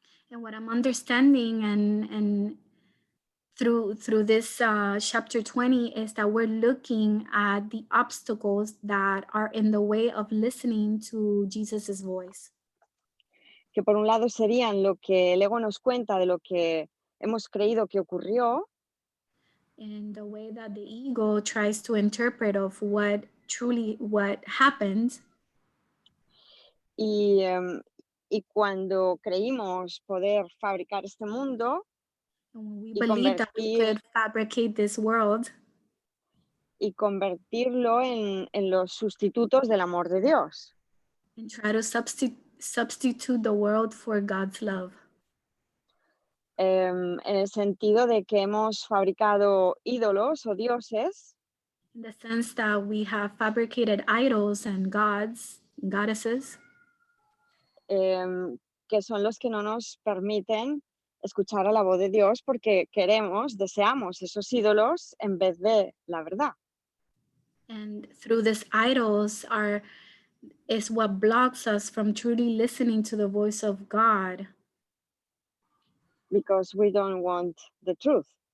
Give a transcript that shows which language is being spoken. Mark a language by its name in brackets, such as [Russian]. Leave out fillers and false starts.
[English] And what I'm understanding and through this chapter 20 is that we're looking at the obstacles that are in the way of listening to Jesus's voice. [Spanish] Que por un lado serían lo que el ego nos cuenta de lo que hemos creído que ocurrió. [English] In the way that the ego tries to interpret of what happened. [Spanish] Y cuando creímos poder fabricar este mundo [English] we believe that we could fabricate this world [Spanish] y convertirlo en los sustitutos del amor de Dios. [English] And try to substitute the world for God's love. [Spanish] En el sentido de que hemos fabricado ídolos o dioses. [English] In the sense that we have fabricated idols and gods, and goddesses. [Spanish] Que son los que no nos permiten escuchar a la voz de Dios porque deseamos esos ídolos en vez de la verdad. [English] And through these idols is what blocks us from truly listening to the voice of God. Because we don't want the truth.